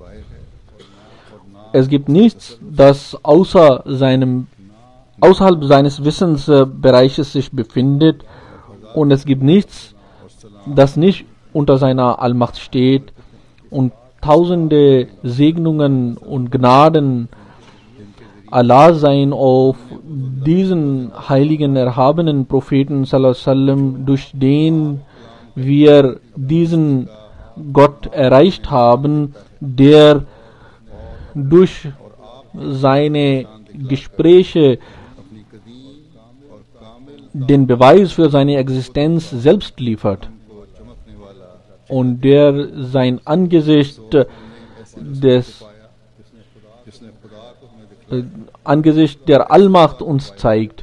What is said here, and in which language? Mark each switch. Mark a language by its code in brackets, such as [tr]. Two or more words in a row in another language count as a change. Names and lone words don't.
[de] Es gibt nichts, das außerhalb seines Wissensbereiches sich befindet, und es gibt nichts, das nicht unter seiner Allmacht steht, und tausende Segnungen und Gnaden Allah seien auf diesen heiligen, erhabenen Propheten [ar] صلى الله عليه وسلم, [de] durch den wir diesen Gott erreicht haben, der durch seine Gespräche den Beweis für seine Existenz selbst liefert und der sein Angesicht Angesicht der Allmacht uns zeigt.